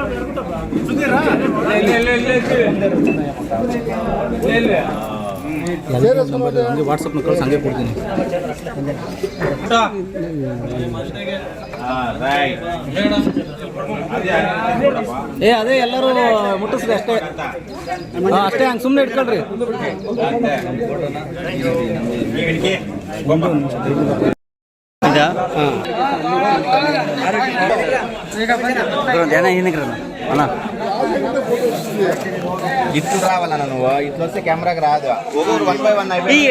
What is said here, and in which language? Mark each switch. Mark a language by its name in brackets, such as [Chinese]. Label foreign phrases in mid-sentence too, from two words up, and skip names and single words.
[Kannada] ವಾಟ್ಸಪ್ ಕಳ್ಸಿ ಹಂಗೆ ಕೊಡ್ತೀನಿ ಅದೇ ಎಲ್ಲರೂ ಮುಟ್ಟಿಸ್ರಿ ಅಷ್ಟೇ ಅಷ್ಟೇ ಹಂಗೆ ಸುಮ್ಮನೆ ಇಟ್ಕೊಳ್ರಿ [Telugu] ఇట్లు రావాలన్నా నువ్వు ఇట్లా వస్తే కెమెరాకి రాదు ఒక్కొక్కరు 1 by 1